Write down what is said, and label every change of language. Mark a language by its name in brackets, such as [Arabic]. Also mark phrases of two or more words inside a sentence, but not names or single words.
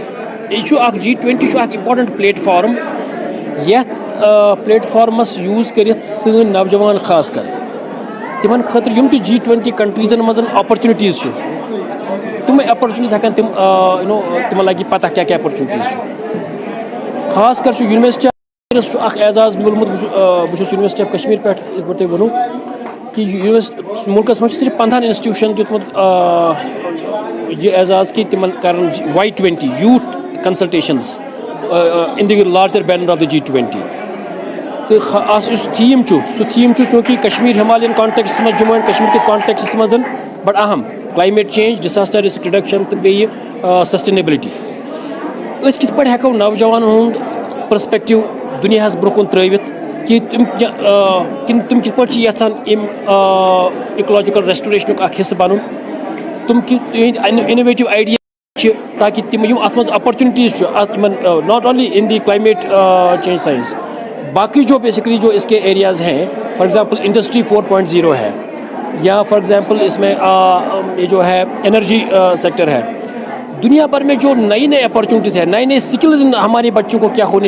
[Kashmiri] یہِ چھُ اکھ G20 چھُ اکھ [English] important platform [Kashmiri] یتھ پلیٹ فارمس یوٗز کٔرِتھ سٲنۍ نوجوان خاص کر تِمن خٲطرٕ یِم تہِ G20 کنٹریٖزن منٛز اپرچُنٹیٖز چھِ تِمے اپرچُنٹیٖز ہٮ۪کن تِم تِمن لگہِ پتہ کیاہ کیاہ اپرچُنٹیٖز چھُ. خاص کر چھُ یونیورسٹی چھُ اکھ اعزاز میوٗلمُت بہٕ چھُس یونیورسٹی آف کشمیٖر پٮ۪ٹھ یِتھ پٲٹھۍ تۄہہِ ووٚنوُ کہِ مُلکس منٛز چھُ صرف 15 انسٹِٹیوٗشن دیُتمُت یہِ اعزاز کہِ تِمن کرن Y20 [English] youth consultations in the larger banner of the [Kashmiri] G20 تہٕ اتھ یُس تھیٖم چھُ سُہ تھیٖم چھُ چوٗنکہِ کشمیٖر [English] Himalayan contexts [Kashmiri] منٛز جموں اینڈ کشمیٖر کِس کانٹیکسس منٛز بڑٕ اہم [English] climate change disaster risk reduction [Kashmiri] تو بیٚیہِ سسٹینیبلٹی أسۍ کِتھ پٲٹھۍ ہٮ۪کو نوجوانن ہُنٛد پٔرسپیکٹِو دُنیاہس برونٛہہ کُن ترٲوِتھ کہ تِم کِتھ پٲٹھۍ چھِ یژھان اَمہِ [English] ecological restoration [Kashmiri] اکھ حصہٕ بنُن تِم تِہنٛدۍ [English] innovative idea [Kashmiri] چھِ تاکہ تِم یِم اَتھ منٛز اپرچُنٹیٖز چھُ اَتھ یِمن [English] not only in the climate change science [Urdu] باقی جو بیسکلی جو اس کے ایریاز ہیں [English] for example [Urdu] انڈسٹری 4.0 ہے یا [English] for example [Urdu] اس میں یہ جو ہے [English] energy sector [Urdu] ہے دنیا بھر میں جو نئی نئی اپرچونیٹیز ہے نئے نئے سکلز ہمارے بچوں کو کیا ہونی